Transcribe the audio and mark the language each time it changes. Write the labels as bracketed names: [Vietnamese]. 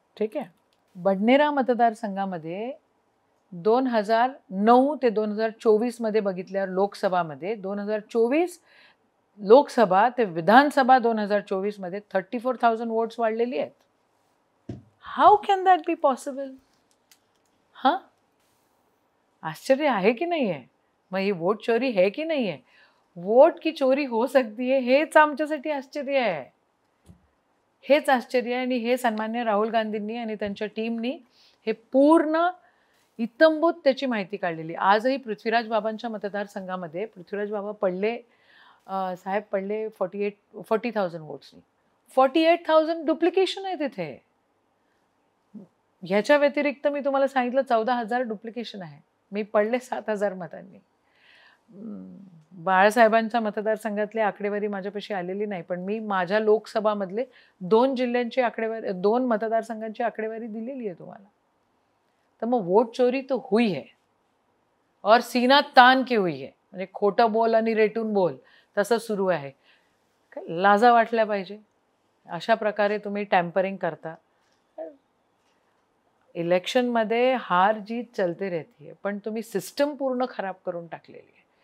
[Marathi] ठीक आहे, बडनेरा मतदारसंघामध्ये 2009 ते 2024 मध्ये बघितल्यावर लोकसभामध्ये 2024 लोकसभा ते विधानसभा 2024 मध्ये 34,000 वोट्स वाढलेली आहेत. [English] How can that be possible? [Marathi] हां, आश्चर्य आहे की नाही आहे? मग ही [Hindi] वोट चोरी है की नहीं है? वोट की चोरी हो सकती है [Marathi] हेच आमच्यासाठी आश्चर्य आहे. हेच आश्चर्य आहे आणि हे सन्मान्य राहुल गांधींनी आणि त्यांच्या टीमनी हे पूर्ण इत्तंभूत त्याची माहिती काढलेली. आजही पृथ्वीराज बाबांच्या मतदारसंघामध्ये पृथ्वीराज बाबा साहेब पडले 40,000 वोट्सनी. 48,000 डुप्लिकेशन आहे तिथे. ह्याच्या व्यतिरिक्त मी तुम्हाला सांगितलं 14,000 डुप्लिकेशन आहे. मी पडले 7,000 मतांनी. बाळासाहेबांच्या मतदारसंघातली आकडेवारी माझ्यापाशी आलेली नाही, पण मी माझ्या लोकसभामधले 2 जिल्ह्यांची आकडेवारी 2 मतदारसंघांची आकडेवारी दिलेली आहे तुम्हाला. तर मग [Hindi] वोट चोरी तो हुई है और सीना तान के हुई है. [Marathi] म्हणजे खोटं बोल आणि रेटून बोल तसं सुरू आहे. लाजा वाटल्या पाहिजे. अशा प्रकारे तुम्ही टॅम्परिंग करता. इलेक्शनमध्ये [Hindi] हार जीत चलते रहती है, [Marathi] पण तुम्ही सिस्टम पूर्ण खराब करून टाकलेली आहे.